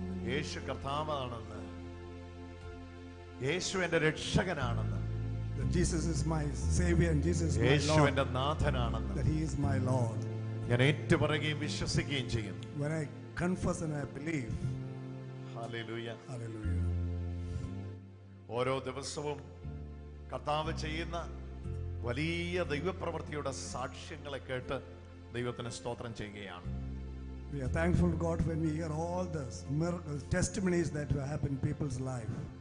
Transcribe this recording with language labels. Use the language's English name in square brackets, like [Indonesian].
[Malayalam] യേശു കർത്താവാണെന്ന്, യേശു എന്റെ രക്ഷകനാണെന്ന്, [English] That Jesus is my Savior and Jesus is my [Malayalam] Yeshu [English] Lord. [Malayalam] എന്റെ നാഥനാണെന്ന് [English] That He is my Lord. [Malayalam] ഞാൻ ഏറ്റുപറയുകയും വിശ്വസിക്കുകയും ചെയ്യുന്നു. [English] When I confess and I believe. [Malayalam] Hallelujah. [English] Hallelujah. [Malayalam] ഓരോ ദിവസവും കർത്താവ് ചെയ്യുന്ന വലിയ ദൈവപ്രവൃത്തിയുടെ സാക്ഷ്യങ്ങളെ കേട്ട് ദൈവത്തിന് സ്തോത്രം ചെയ്യുകയാണ്. [English] We are thankful to God when we hear all the miracles, testimonies that happen in people's life.